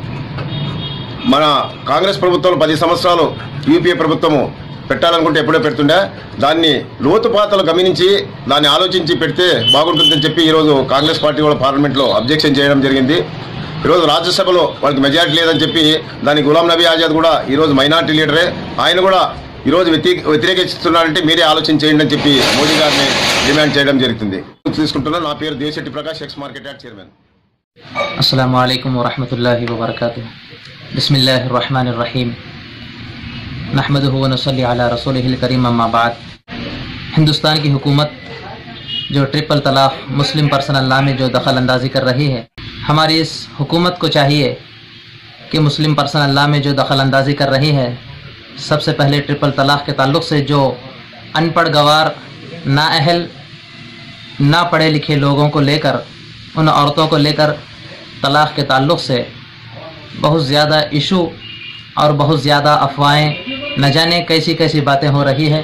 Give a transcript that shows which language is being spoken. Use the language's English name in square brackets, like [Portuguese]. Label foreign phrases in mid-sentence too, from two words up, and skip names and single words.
[Telugu] మన కాంగ్రెస్ ప్రభుత్వం 10 సంవత్సరాలు యూపీఏ ప్రభుత్వము పెట్టాలనుకుంటే ఎప్పుడో పెడుతుండే, దాన్ని లోతుపాతలు గమనించి దాన్ని ఆలోచించి పెడితే బాగుంటుందని చెప్పి ఈరోజు కాంగ్రెస్ పార్టీ కూడా పార్లమెంట్లో అబ్జెక్షన్ చేయడం జరిగింది. ఈరోజు రాజ్యసభలో వాళ్ళకి మెజారిటీ లేదని చెప్పి దానికి గులాం నబీ ఆజాద్ కూడా ఈరోజు మైనార్టీ లీడరే, ఆయన కూడా ఈరోజు వ్యతిరేకిస్తున్నారంటే మీరే ఆలోచన చేయండి అని చెప్పి మోదీ గారిని డిమాండ్ చేయడం జరుగుతుంది. తీసుకుంటున్నాను. నా పేరు దేశెట్టి ప్రకాష్, [English] ex market yard chairman. [Arabic] السلام عليكم ورحمة الله وبركاته. بسم الله الرحمن الرحيم. نحمده و نصلي على رسوله الكريم، أما بعد. [Urdu] ہندوستان کی حکومت جو ٹرپل طلاق مسلم پرسنل لاء میں جو دخل اندازی کر رہی ہے، ہماری اس حکومت کو چاہیے کہ مسلم پرسنل لاء میں جو دخل اندازی کر رہی ہے، سب سے پہلے ٹرپل طلاق کے تعلق سے جو ان پڑھ گنوار نااہل نہ پڑھے لکھے لوگوں کو لے کر، ان عورتوں کو لے کر طلاق کے تعلق سے بہت زیادہ ایشو اور بہت زیادہ افواہیں، نہ جانے کیسی کیسی باتیں ہو رہی ہے.